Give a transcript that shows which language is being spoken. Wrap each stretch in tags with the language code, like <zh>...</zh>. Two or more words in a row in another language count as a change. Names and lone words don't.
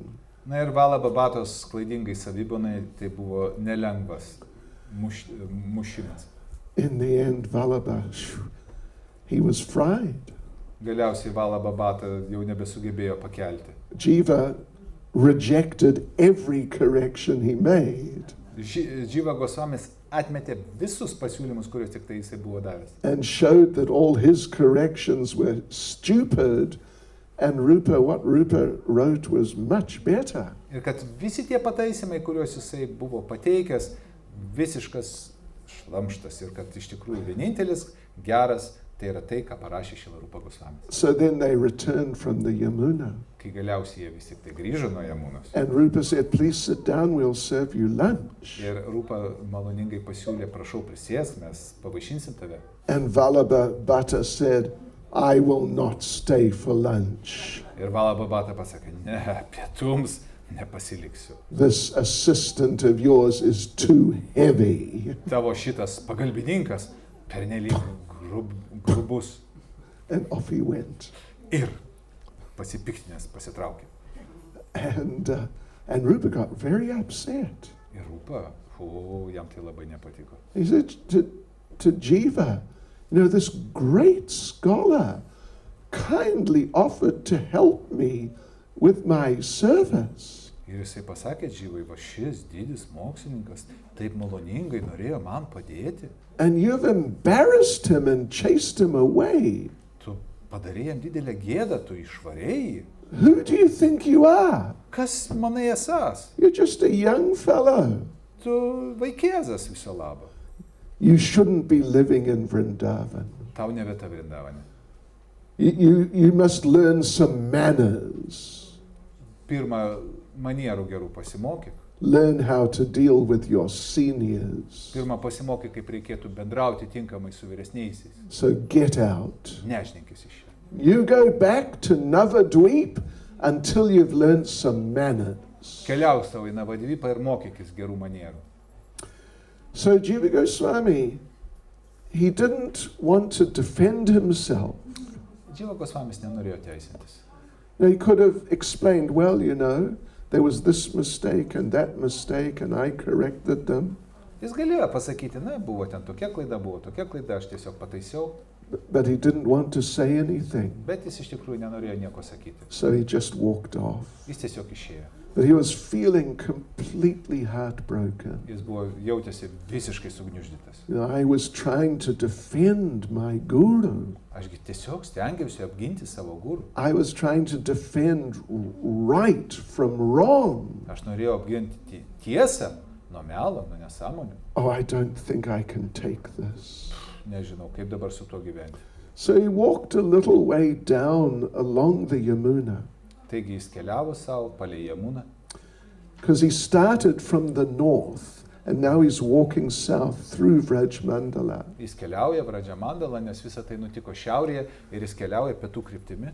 <lt>Na ir Vallabhabhatos klaidingai savibonai tai buvo nelengvas mušimas.</lt> <en>In the end, Vallabha, he was fried.</en> <lt>Galiausiai Vallabhabhata jau nebesugebėjo pakelti.</lt> <en>Jiva rejected every correction he made.</en> <lt>Jiva Goswamis atmetė visus pasiūlymus, kuriuos tik tai jisai buvo davęs.</lt> <en>And showed that all his corrections were stupid, and what Rupa wrote was much better.</en> <lt>Ir kad visi tie pataisimai, kuriuos jisai buvo pateikęs, visiškas šlamštas ir kad iš tikrųjų vienintelis geras tai yra tai, ką parašė Srila Rupa Gosvamis.</lt> <en>So then they returned from the Yamuna.</en> <lt>Kai galiausiai jie vis tik tai grįžo nuo Jamunos.</lt> <en>And Rupa said, please sit down, we'll serve you lunch.</en> <lt>Ir Rupa maloningai pasiūlė, prašau prisėsk, mes pavaišinsim tave.</lt> <en>And Vallabha said, I will not stay for lunch.</en> <lt>Ir Vallabha pasakė, ne, pietums nepasiliksiu.</lt> <en>This assistant of yours is too heavy.</en> <lt>Tavo šitas pagalbininkas pernelyg grubus.</lt> <en>And off he went.</en> <lt>Ir pasipiktinęs pasitraukė.</lt> <en>And Rupa got very upset.</en> <lt>Ir Rupa, jam tai labai nepatiko.</lt> <en>He said to Jiva, you know, this great scholar kindly offered to help me with my service.</en> <lt>Ir jisai pasakė Dživai, va šis didis mokslininkas taip maloningai norėjo man padėti.</lt> <en>And you've embarrassed him and chased him away.</en> <lt>Tu padarei jam didelę gėdą, tu išvarei.</lt> <en>Who do you think you are?</en> <lt>Kas manai esas?</lt> <en>You're just a young fellow.</en> <lt>Tu vaikėzas viso labo.</lt> <en>You shouldn't be living in Vrindavan.</en> <lt>Tau ne vieta Vrindavane.</lt> <en>You must learn some manners.</en> <lt>Pirma, manierų gerų pasimokyk.</lt> <en>Learn how to deal with your seniors.</en> <lt>Pirma, pasimokyk, kaip reikėtų bendrauti tinkamai su vyresniaisiais.</lt> <en>So get out.</en> <lt>Nežninkis iš čia.</lt> <en>You go back to Navadvip until you've learned some manners.</en> <lt>Keliauk savo į Navadvipą ir mokykis gerų manierų.</lt> <en>So Jiva Goswami, he didn't want to defend himself.</en> <lt>Dživa Gosvamis nenorėjo teisintis.</lt> <en>He could have explained, well, you know, there was this mistake and that mistake and I corrected them.</en> <lt>Jis galėjo pasakyti, na, buvo ten tokia klaida, aš tiesiog pataisiau.</lt> <en>But he didn't want to say anything.</en> <lt>Bet jis iš tikrųjų nenorėjo nieko sakyti.</lt> <en>So he just walked off.</en> <lt>Jis tiesiog išėjo.</lt> <en>But he was feeling completely heartbroken.</en> <lt>Jis buvo jautėsi visiškai sugniuždytas.</lt> <en>You know, I was trying to defend my guru.</en> <lt>Ašgi tiesiog stengiausi apginti savo guru.</lt> <en>I was trying to defend right from wrong.</en> <lt>Aš norėjau apginti tiesą nuo melo, nuo nesąmonių.</lt> <en>Oh, I don't think I can take this.</en> <lt>Nežinau, kaip dabar su tuo gyventi.</lt> <en>So he walked a little way down along the Yamuna.</en> <lt>Taigi jis keliavo savo palei Jamuną.</lt> <en>Because he started from the north and now he's walking south through Vraj Mandala.</en> <lt>Jis keliauja Vraja Mandala, nes visa tai nutiko šiaurėje ir jis keliauja pietų kryptimi.</lt>